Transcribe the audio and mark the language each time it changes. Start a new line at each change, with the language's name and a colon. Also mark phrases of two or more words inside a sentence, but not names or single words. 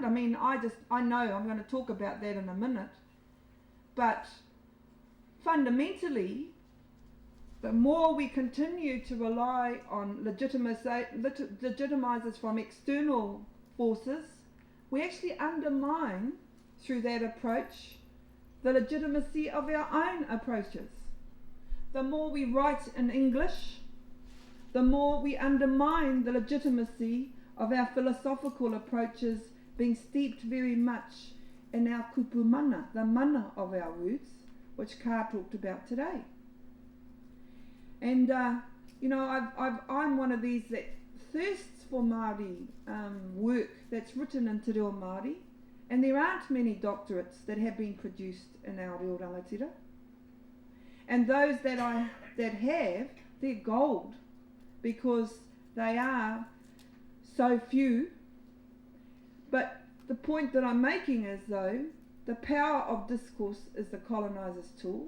English: I mean, I know I'm going to talk about that in a minute. But fundamentally, the more we continue to rely on legitimizers from external forces, we actually undermine, through that approach, the legitimacy of our own approaches. The more we write in English, the more we undermine the legitimacy of our philosophical approaches being steeped very much in our
Māori: kupu mana,
English: the mana of our words, which Ka talked about today. And, you know, I'm one of these that thirsts for Māori work that's written in
Māori: Te Reo Māori,
English: and there aren't many doctorates that have been produced in our
Māori: reo rangatira.
English: And those that have, they're gold, because they are so few. But the point that I'm making is, though, the power of discourse is the coloniser's tool.